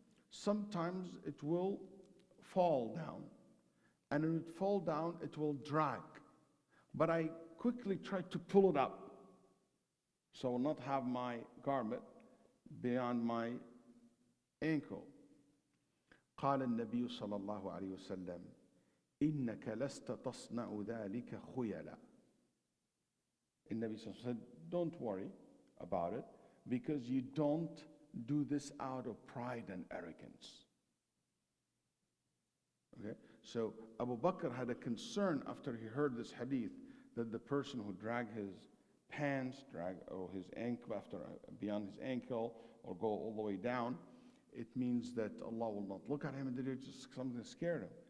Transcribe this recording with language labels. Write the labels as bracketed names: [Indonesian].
[English] Sometimes it will fall down, and when it fall down, it will drag. But I quickly try to pull it up, so I will not have my garment beyond my ankle. [Arabic] قال النبي صلى الله عليه وسلم إنك لست تصنع ذلك خيلا. [English] النبي said, don't worry about it, because you don't do this out of pride and arrogance. Okay, so Abu Bakr had a concern after he heard this hadith that the person who dragged his pants, or his ankle beyond his ankle, or go all the way down, it means that Allah will not look at him, and that it's just something that scared him.